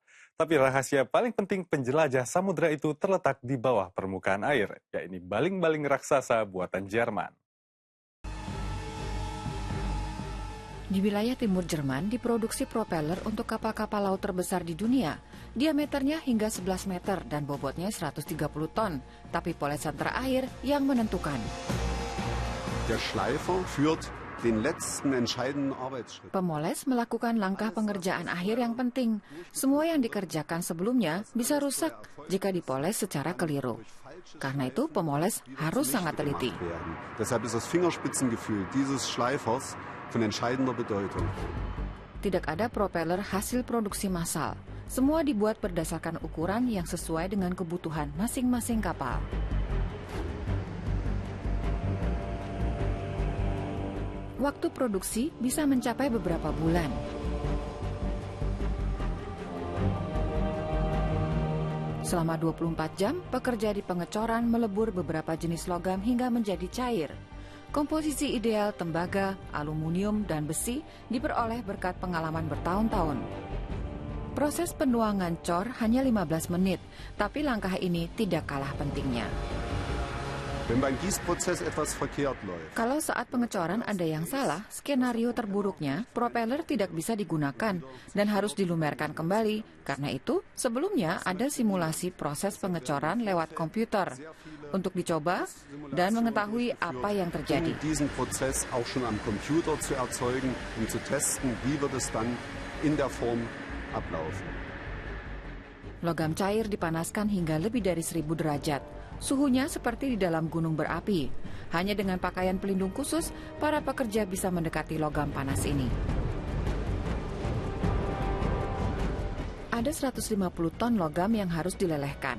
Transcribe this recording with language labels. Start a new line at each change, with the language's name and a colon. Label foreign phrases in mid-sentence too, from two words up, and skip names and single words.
Indonesian: Tapi rahasia paling penting penjelajah samudra itu terletak di bawah permukaan air, yaitu baling-baling raksasa buatan Jerman. Di wilayah timur Jerman diproduksi propeller untuk kapal-kapal laut terbesar di dunia. Diameternya hingga 11 meter dan bobotnya 130 ton. Tapi polesan terakhir yang menentukan.
German: Der Schleifer führt den letzten entscheidenden Arbeitsschritt.
Indonesian: Pemoles melakukan langkah pengerjaan akhir yang penting. Semua yang dikerjakan sebelumnya bisa rusak jika dipoles secara keliru. Karena itu pemoles harus sangat teliti.
German: Deshalb ist das Fingerspitzengefühl dieses Schleifers von entscheidender Bedeutung.
Indonesian: Tidak ada propeller hasil produksi massal. Semua dibuat berdasarkan ukuran yang sesuai dengan kebutuhan masing-masing kapal. Waktu produksi bisa mencapai beberapa bulan. Selama 24 jam, pekerja di pengecoran melebur beberapa jenis logam hingga menjadi cair. Komposisi ideal tembaga, aluminium, dan besi diperoleh berkat pengalaman bertahun-tahun. Proses penuangan cor hanya 15 menit, tapi langkah ini tidak kalah pentingnya.
German: Wenn beim Gießprozess etwas verkehrt läuft.
Indonesian: Kalau saat pengecoran ada yang salah, skenario terburuknya, propeller tidak bisa digunakan dan harus dilumerkan kembali. Karena itu, sebelumnya ada simulasi proses pengecoran lewat komputer untuk dicoba dan mengetahui apa yang terjadi.
German: Diesen Prozess auch schon am Computer zu erzeugen, zu testen, wie wird es dann in der Form ablaufen.
Indonesian: Logam cair dipanaskan hingga lebih dari 1000 derajat. Suhunya seperti di dalam gunung berapi. Hanya dengan pakaian pelindung khusus, para pekerja bisa mendekati logam panas ini. Ada 150 ton logam yang harus dilelehkan.